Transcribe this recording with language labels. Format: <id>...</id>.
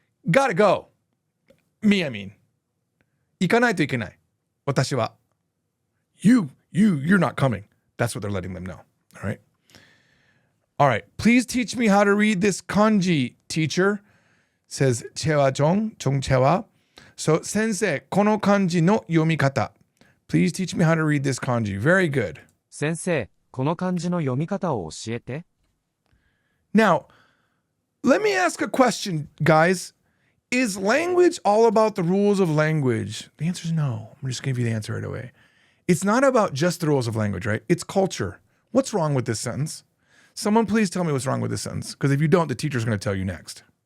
<en>Gotta go. Me, I mean.</en> <ja>行かないといけない.私は.</ja> <en>You're not coming. That's what they're letting them know. All right. All right. Please teach me how to read this kanji, teacher. Says Chewa Jong Chewa.</en> <ja>So, sensei, この漢字の読み方.</ja> <en>Please teach me how to read this kanji. Very good.</en> <ja>先生、この漢字の読み方を教えて。</ja> <en>Now, Let me ask a question, guys. Is language all about the rules of language? The answer is no. I'm just going to give you the answer right away. It's not about just the rules of language, right? It's culture. What's wrong with this sentence? Someone please tell me what's wrong with this sentence, because if you don't, the teacher's going to tell you next.</en>